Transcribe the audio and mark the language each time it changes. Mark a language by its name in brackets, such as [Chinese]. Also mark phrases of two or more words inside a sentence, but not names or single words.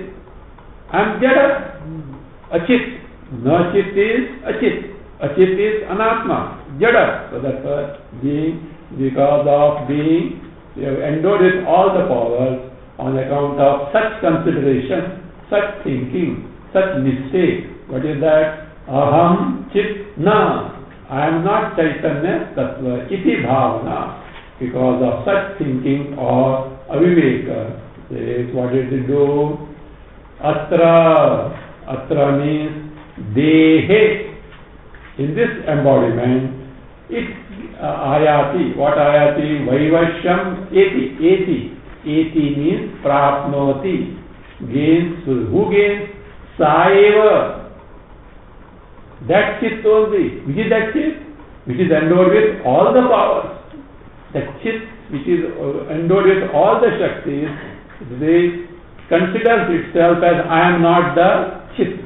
[English] I am Jada. A Chit. No Chit is a Chit. A Chit is Anatma. Jada. So therefore, being, because of being endowed with all the powers, on account of such consideration, such thinking, such mistake. What is that? [Sanskrit] अहं चित् न. [English] I am not [Sanskrit] चैतन्य तत्त्व इति भावना. [English] Because of such thinking or aviveka. Says, what did it do? Atra. Atra means dehe. In this embodiment, it ayati. [Sanskrit] What आयाति? वैवश्यम् एति। एति. [English] Eti means prapnoti. Gains. Who gains? Saeva. That chit only. Which is that chit? which is endowed with all the powers. The Chit, which is endowed with all the Shaktis, they considers itself as I am not the Chit.